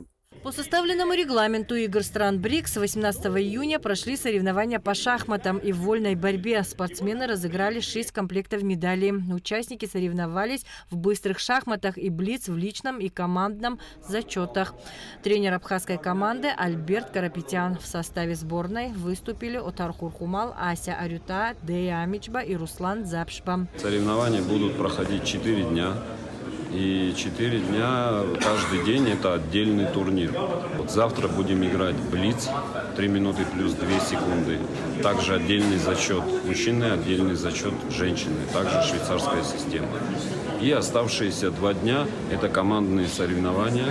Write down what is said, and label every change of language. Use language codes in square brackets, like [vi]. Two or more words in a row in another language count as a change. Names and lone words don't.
[ru] По составленному регламенту игр стран БРИКС 18 июня прошли соревнования по шахматам и в вольной борьбе. Спортсмены разыграли 6 комплектов медалей. Участники соревновались в быстрых шахматах и блиц в личном и командном зачетах. Тренер абхазской команды Альберт Карапетян. В составе сборной выступили Отар Хурхумал, Ася Арюта, Дея Амичба и Руслан Запшба. Соревнования будут проходить 4 дня. И 4 дня, каждый день это отдельный турнир. Вот завтра будем играть блиц, 3 минуты плюс 2 секунды. Также отдельный зачет мужчины, отдельный зачет женщины. Также швейцарская система. И оставшиеся 2 дня это командные соревнования.